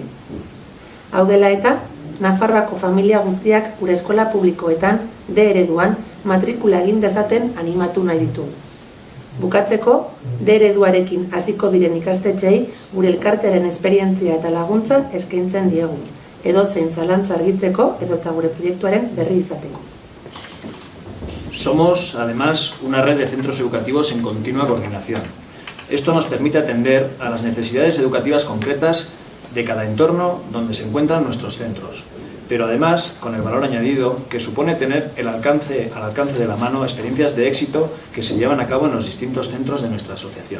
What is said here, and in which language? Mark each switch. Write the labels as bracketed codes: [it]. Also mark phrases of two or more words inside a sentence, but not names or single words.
[eu] Hau dela eta, Nafarroako familia guztiak gure eskola publikoetan D ereduan matrikula egin dezaten animatu nahi ditugu. Bukatzeko, D ereduarekin hasiko diren ikastetxeei gure elkartearen esperientzia eta laguntza eskaintzen diegu, edozein zalantza argitzeko edota gure proiektuaren berri izateko. [es] Somos, además, una red de centros educativos en continua coordinación. Esto nos permite atender a las necesidades educativas concretas de cada entorno donde se encuentran nuestros centros, pero además con el valor añadido que supone tener al alcance de la mano experiencias de éxito que se llevan a cabo en los distintos centros de nuestra asociación.